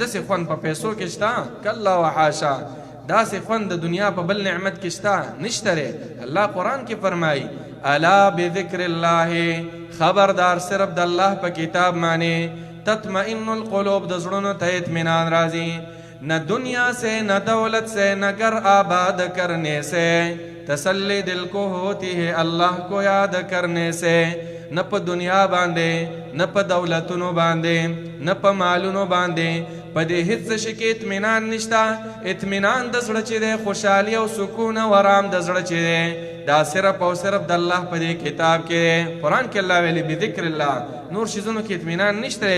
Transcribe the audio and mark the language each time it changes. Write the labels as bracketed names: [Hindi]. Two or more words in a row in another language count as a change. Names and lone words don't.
[Pashto] داسې خوند په پیسو کې شته؟ [Arabic] کلا و حاشا. [Pashto] داسې خوند د دنیا په بل نعمت کې شته؟ نشته دی. الله قرآن کې فرمایي [Arabic] الا بذکر الله، [Pashto] خبردار صرف د الله په کتاب معنی [Arabic] تطمئن القلوب، [Pashto] د زړونو ته اطمینان راځي. [Urdu] نہ دنیا سے نہ دولت سے نہ گھر آباد کرنے سے تسلی دل کو ہوتی ہے اللہ کو یاد کرنے سے. [Pashto] نہ په دنیا باندې، نہ په دولتونو باندې، نہ په مالونو باندې، په دې هیڅ شي کې اطمینان نشته. اطمینان د زړه چې دی، خوشحالي او سکون او آرام د زړه چې دی، دا صرف او صرف د الله په دې کتاب کې دی. قرآن کې الله ویلي [Arabic] بذکر الله. [Pashto] نور شیزونو کې اطمینان نشته.